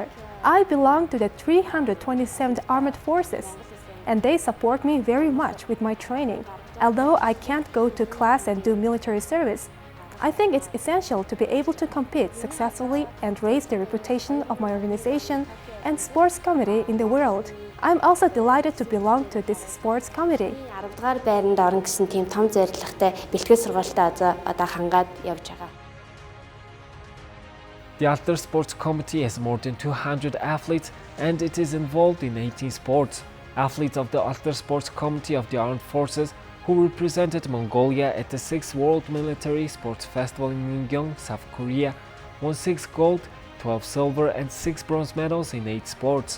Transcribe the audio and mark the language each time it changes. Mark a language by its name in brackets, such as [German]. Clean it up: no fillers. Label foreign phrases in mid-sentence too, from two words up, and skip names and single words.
[English] I belong to the 327th Armed Forces, and they support me very much with my training. Although I can't go to class and do military service, I think it's essential to be able to compete successfully and raise the reputation of my organization and sports committee in the world. I'm also delighted to belong to this sports committee. [Mongolian] 10-р байранд орно гэсэн тийм том зорилготой бэлтгэл сургалтаа одоо хангаад явж байгаа. [English] The Aldar Sports Committee has more than 200 athletes and it is involved in 18 sports. Athletes of the Aldar Sports Committee of the Armed Forces who represented Mongolia at the 6th World Military Sports Festival in Myeongdong, South Korea, won 6 gold, 12 silver and 6 bronze medals in 8 sports.